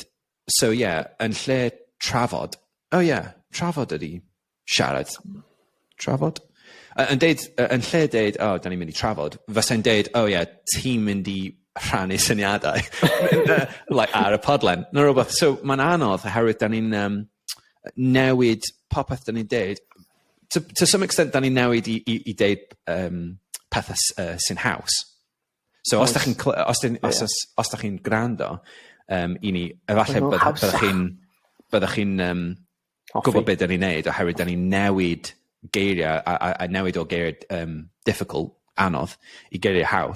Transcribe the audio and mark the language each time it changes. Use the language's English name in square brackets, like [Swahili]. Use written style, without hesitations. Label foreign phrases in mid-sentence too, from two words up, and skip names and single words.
[Welsh] So, yn lle trafod, trafod ydi siarad. Trafod? Yn lle deud, da ni'n mynd i trafod, fysa'n deud, ti'n mynd i rhannu syniadau like, ar y podlen. No, rhywbeth. So, mae'n anodd oherwydd da ni'n newid popeth da ni'n deud. [English] To some extent, [Welsh] da ni'n newid i deud pethau sy'n haws. So, os da chi'n gwrando i ni, efallai byddwch chi'n gwybod beth da ni'n neud, oherwydd da ni'n newid geiriau, a newid o geiriau difficult, anodd, i geiriau haws.